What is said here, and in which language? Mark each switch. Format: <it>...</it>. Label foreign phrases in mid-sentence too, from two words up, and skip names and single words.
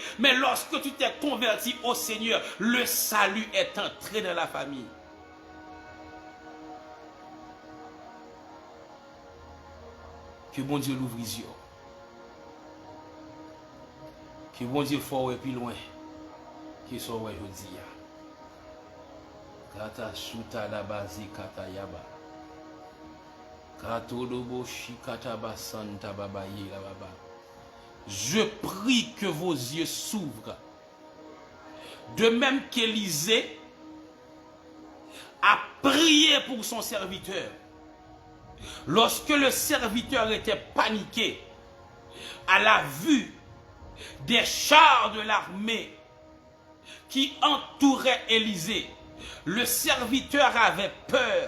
<fr>Mais lorsque tu t'es converti au Seigneur, le salut est entré dans la famille. Que bon Dieu l'ouvre les yeux. Que bon Dieu fort et plus loin. Qui soit ouais aujourd'hui. Kata shuta da bazi kata yaba. Kato dobo shikata basanta baba yela baba. Je prie que vos yeux s'ouvrent. De même qu'Élisée a prié pour son serviteur. Lorsque le serviteur était paniqué à la vue des chars de l'armée qui entouraient Élisée, le serviteur avait peur.</fr>